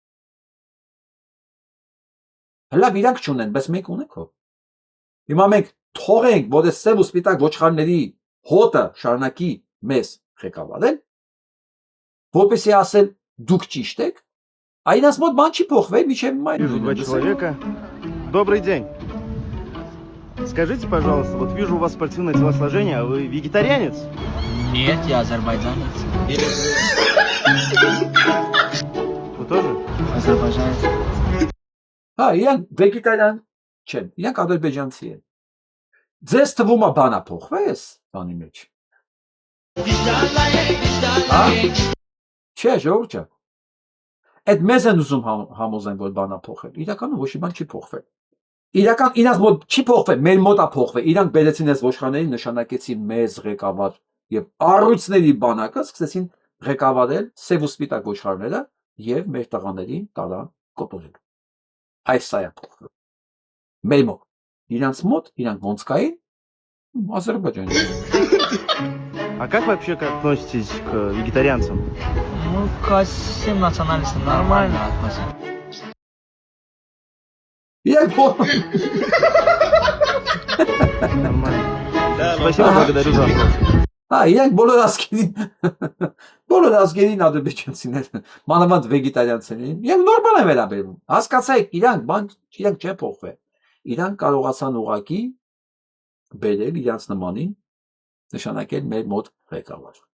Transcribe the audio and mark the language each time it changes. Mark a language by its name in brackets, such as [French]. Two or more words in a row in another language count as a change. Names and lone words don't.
[Armenian] Լավ, իրանք չունեն, բայց մենք ունենք հո։ Հիմա մենք թողենք, որ այս սև ու սպիտակ ոչխարների հոտը շարունակի մեզ ղեկավարել, որպեսզի ասել դուք ճիշտ եք, այնց մոտ бан չի փոխվել, միջև հիմա։ [Russian] Вижу два человека. Добрый день. Скажите, пожалуйста, вот вижу у вас спортивное телосложение, а вы вегетарианец? Нет, я азербайджанец. Вы тоже? Азербайджанец. [Armenian] Հա, իրանք վեգետարիան չեն, իրանք ադրբեջանցի են։ Ձեզ թվում է բանա փոխվես բանի մեջ։ Հա? Չէ, ժողովուրդ ջան։ Այդ մեզ են ուզում համոզեն, որ բանա փոխել։ Իրականում ոչ մի բան չի փոխվել։ իրական իրանք մոտ չի փոխվել, մեր մոտ է փոխվել։ Իրանք բերեցին այս ոչխարներին, նշանակեցին մեծ ղեկավար եւ առույցների բանակը սկսեցին ղեկավարել սև ու սպիտակ ոչխարները եւ մեր տղաներին տարան կոտորել։ Այս սա է փոխվել։ Մեր մոտ, իրանք մոտ, իրանք ոնց կային Ադրբեջանի։ [Russian] А как вообще относитесь к вегетарианцам? Ну, ко всем националистам нормально относимся. Нормально. Спасибо, благодарю за вопрос. [Armenian] Իրանք բոլոր ազգերին ադրբեջանցիներ, մանավանդ վեգետարիանցիներին, եւ նորմալ է վերաբերվում։ Հասկացեք, իրանք չեն փոխվել։ Իրանք կարողացան ուղակի բերել իրանց նմանին, նշանակել մեր մոտ ղեկավար։